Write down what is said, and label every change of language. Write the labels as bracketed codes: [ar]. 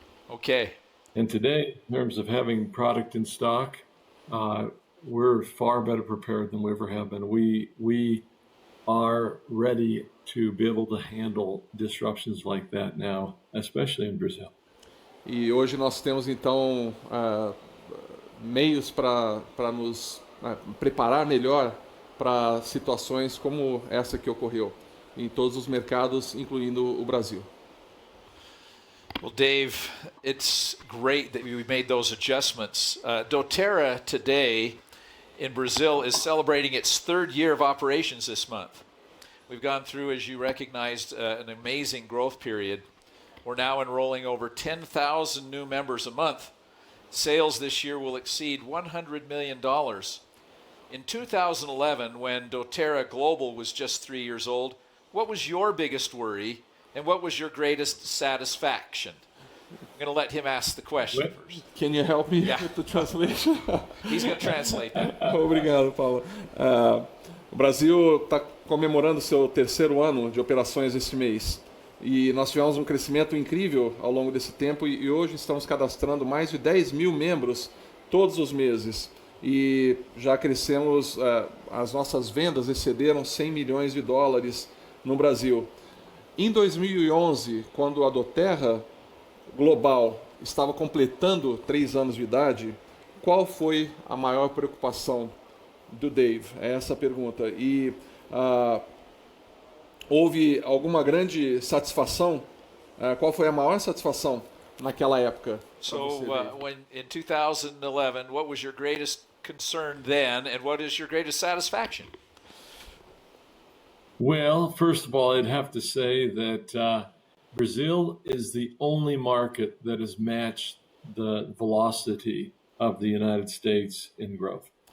[en] Okay. And today, in terms of having product in stock, we're far better prepared than we ever have been. We are ready to be able to handle disruptions like that now, especially in Brazil. [pt] E hoje nós temos então meios para nos preparar melhor para situações como essa que ocorreu em todos os mercados, incluindo o Brasil. [en] Well, Dave, it's great that we made those adjustments. doTERRA today in Brazil is celebrating its third year of operations this month. We've gone through, as you recognized, an amazing growth period. We're now enrolling over 10,000 new members a month. Sales this year will exceed $100 million. In 2011, when doTERRA Global was just 3 years old, what was your biggest worry and what was your greatest satisfaction? I'm going to let him ask the question first. Can you help me with the translation? He's going to translate that. [pt] Obrigado, Paulo. O Brasil está comemorando seu terceiro ano de operações esse mês. E nós tivemos um crescimento incrível ao longo desse tempo e hoje estamos cadastrando mais de 10 mil membros todos os meses. E já crescemos, as nossas vendas excederam 100 milhões de dólares no Brasil. Em 2011, quando a doTERRA Global estava completando 3 anos de idade, qual foi a maior preocupação do Dave? É essa a pergunta. E houve alguma grande satisfação? Qual foi a maior satisfação naquela época? [en] So, when in 2011, what was your greatest concern then, and what is your greatest satisfaction? Well, first of all, I'd have to say that Brazil is the only market that has matched the velocity of the United States in growth.